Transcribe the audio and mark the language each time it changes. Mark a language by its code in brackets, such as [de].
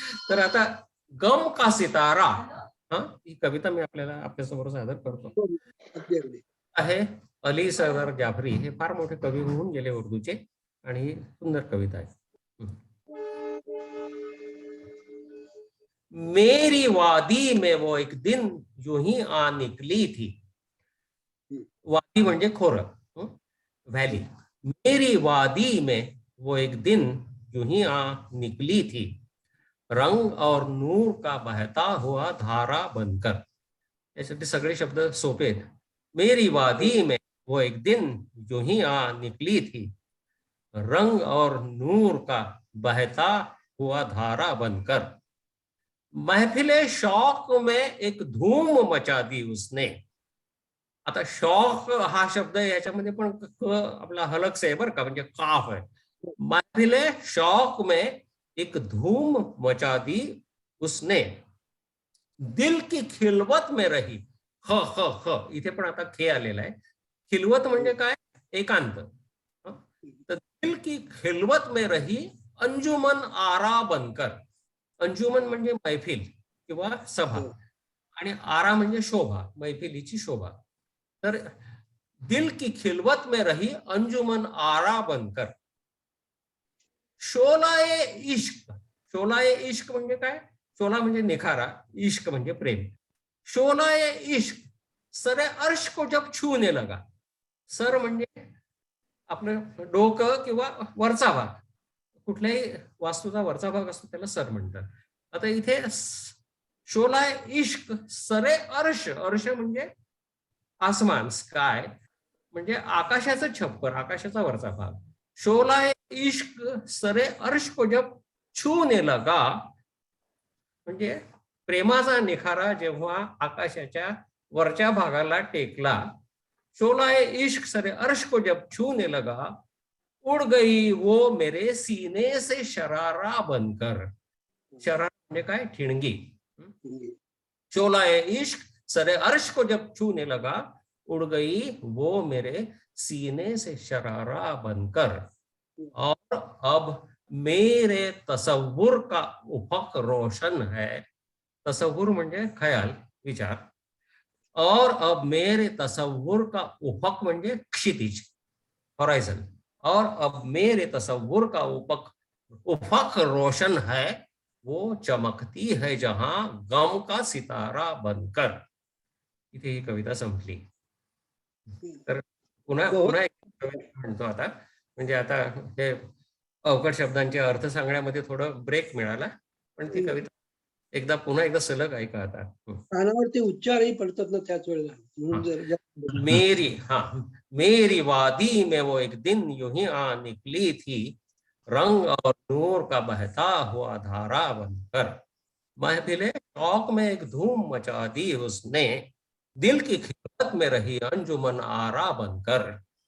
[mr] तर आता गम का सितारा, हा, ही कविता मी आपल्याला आपल्यासमोर सादर करतो. अगदी अगदी. आहे अली सरदार जाफरी, हे फार मोठे कवी होऊन गेले उर्दूचे, आणि ही सुंदर कविता आहे. [hi] मेरी वादी में वो एक दिन यूं ही आ निकली थी. [mr] वादी म्हणजे खोरं, व्हॅली. [hi] मेरी वादी में वो एक दिन यूं ही आ निकली थी, रंग और नूर का बहता हुआ धारा बनकर. [mr] यासाठी सगळे शब्द सोपे आहेत. [hi] मेरी वादी में वो एक दिन यूं ही आ निकली थी, रंग और नूर का बहता हुआ धारा बनकर, महफिले शौक में एक धूम मचा दी उसने. [mr] आता शौक हा शब्द याच्यामध्ये पण आपला हलक्स आहे बरं का, म्हणजे काफ आहे. [hi] महफिले शौक में एक धूम मचा दी उसने, दिल की खिलवत में रही. [mr] ह ह ह इथे पण आता खे आलेला आहे. खिलवत म्हणजे काय, एकांत. [hi] तर दिल की खिलवत में रही अंजुमन आरा बनकर. [mr] अंजुमन म्हणजे मैफिल किंवा सभा, आणि आरा म्हणजे शोभा, मैफिलीची शोभा. [hi] तर दिल की खिलवत में रही अंजुमन आरा बनकर, शोलाए इश्क. [mr] शोलाए इश्क म्हणजे काय, शोला म्हणजे निखारा, इश्क म्हणजे प्रेम. [hi] शोलाए इश्क सरे अर्श को जब छूने लगा. [mr] सर म्हणजे आपलं डोकं किंवा वरचा भाग, कुठल्याही वास्तूचा वरचा भाग असतो त्याला सर म्हणतात. आता इथे शोलाए इश्क सरे अर्श, अर्श म्हणजे आसमान, स्काय म्हणजे आकाशाचं छप्पर, आकाशाचा वरचा भाग. [hi] शोलाए इश्क सरे अर्श को जब छूने लगा [mr] म्हणजे प्रेमाचा निखारा जेव्हा आकाशाच्या वरच्या भागाला टेकला. [hi] शोलाए इश्क सरे अर्श को जब छूने लगा, उड़ गई वो मेरे सीने से शरारा बनकर. [mr] शरारा म्हणजे काय, ठिणगी. [hi] शोलाए इश्क सरे अर्श को जब छूने लगा, उड़ गई वो मेरे सीने से शरारा बनकर, और अब मेरे तसव्वुर का उफक रोशन है. [mr] तसव्वुर म्हणजे खयाल, विचार. [hi] और अब मेरे तसव्वुर का उफक [mr] म्हणजे क्षितिज, हॉरायझन. [hi] और अब मेरे तसव्वुर का उफक रोशन है, वो चमकती है जहां गम का सितारा बनकर. [mr] इथे ही कविता संपली. तर पुन्हा एक कविता म्हणतो आता, म्हणजे आता हे अवघड शब्दांचे अर्थ सांगण्यामध्ये थोडं ब्रेक मिळाला, पण ती कविता पुन्हा एकदा सलग ऐका आता. कानावरती उच्चारही पडतात ना त्याच वेळेला, म्हणून [hi] मेरी वादी में वो एक दिन यूं ही आ निकली थी, रंग और नूर का बहता हुआ धारा बनकर, महफिले शौक में एक धूम मचा दी उसने, दिल की खिदमत में रही अंजुमन आरा बनकर.